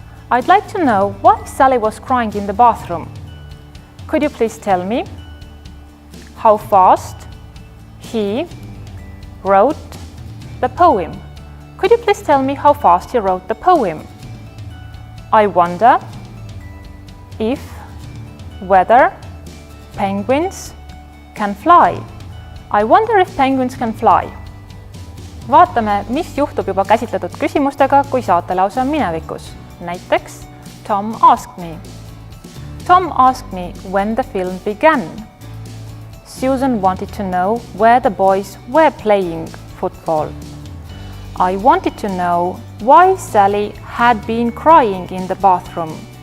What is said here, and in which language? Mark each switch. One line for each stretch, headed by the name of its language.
English: I'd like to know why Sally was crying in the bathroom. Could you please tell me how fast he wrote the poem? Could you please tell me how fast he wrote the poem? I wonder whether penguins can fly. I wonder if penguins can fly.
Estonian: Vaatame, mis juhtub juba käsitletud küsimustega, kui saatelause on minevikus. Näiteks
English: Tom asked me. Tom asked me when the film began. Susan wanted to know where the boys were playing football. I wanted to know why Sally had been crying in the bathroom.